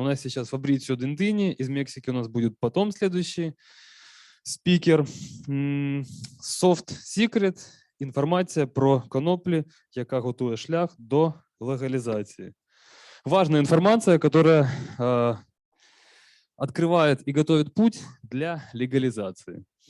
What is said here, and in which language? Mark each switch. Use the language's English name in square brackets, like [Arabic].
[Russian] У нас сейчас Фабрицио Дентини. Из Мексики у нас будет потом следующий спикер. [English] Soft Secret. [Ukrainian] Інформація про коноплі, яка готує шлях до легалізації. [Russian] Важная информация, которая открывает и готовит путь для легализации.